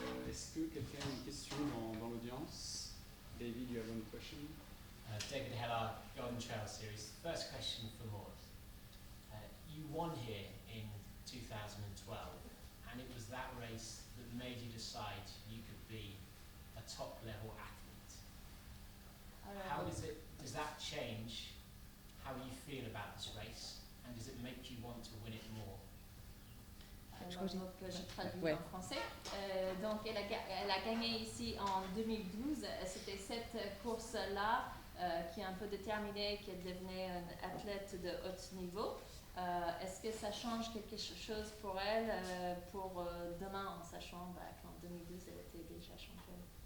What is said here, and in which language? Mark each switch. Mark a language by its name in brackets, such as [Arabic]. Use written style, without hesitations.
[French] Est-ce que quelqu'un a une question dans l'audience? [English] David, you have one question? David Heller, Golden Trail Series. First question for Maud. You won here in 2012, and it was that race that made you decide you could be a top-level athlete. How is it? Does that change how you feel about this race, and does it make you want to win it more? [French] Donc, je traduis en français. Donc, elle a gagné ici en 2012. C'était cette course-là qui a un peu déterminé qu'elle devenait une athlète de haut niveau. Est-ce que ça change quelque chose pour elle pour demain, en sachant qu'en 2012, elle était déjà championne?